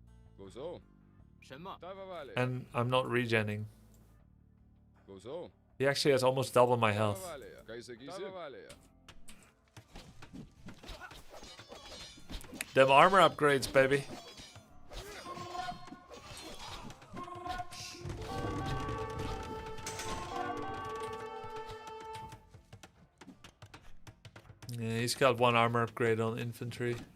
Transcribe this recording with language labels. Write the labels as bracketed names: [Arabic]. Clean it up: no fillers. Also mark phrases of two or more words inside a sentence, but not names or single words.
[Lithuanian] Klausau. Tavo valiai. [English] And I'm not regenning. [Lithuanian] Klausau. [English] He actually has almost double my [Lithuanian] Tavo [English] health. [Lithuanian] valioje. Ką sakysi? Tavo valioje. [English] Them armor upgrades, baby. Yeah, he's got one armor upgrade on infantry.